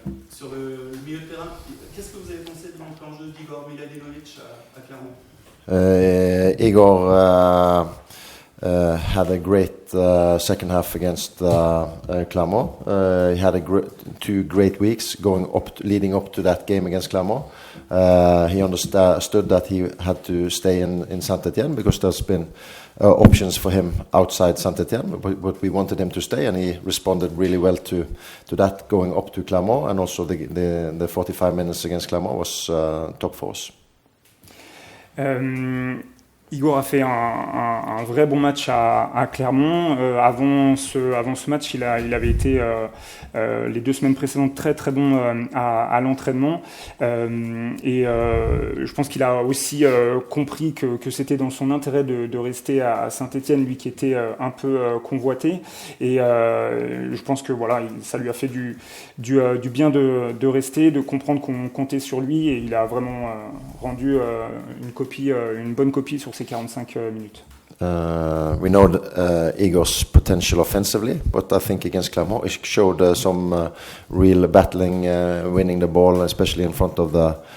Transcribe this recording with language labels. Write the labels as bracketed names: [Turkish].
[French] Sur le milieu de terrain, qu'est-ce que vous avez pensé de l'entrée en jeu d'Igor Miladinovic à Clermont? [English] Igor had a great second half against Clermont. He had 2 great weeks leading up to that game against Clermont. He understood that he had to stay in Saint-Étienne because there's been options for him outside Saint-Étienne, but we wanted him to stay, and he responded really well to that going up to Clermont, and also the 45 minutes against Clermont was top for us. [French] Igor a fait un vrai bon match à Clermont. Avant ce match, il avait été les 2 semaines précédentes très très bon à l'entraînement. Et je pense qu'il a aussi compris que c'était dans son intérêt de rester à Saint-Étienne, lui qui était un peu convoité. Et je pense que voilà, ça lui a fait du bien de rester, de comprendre qu'on comptait sur lui. Et il a vraiment rendu une bonne copie sur ces 45 minutes. [English] We know Igor's potential offensively, but I think against Clermont he showed some real battling, winning the ball, especially in front of the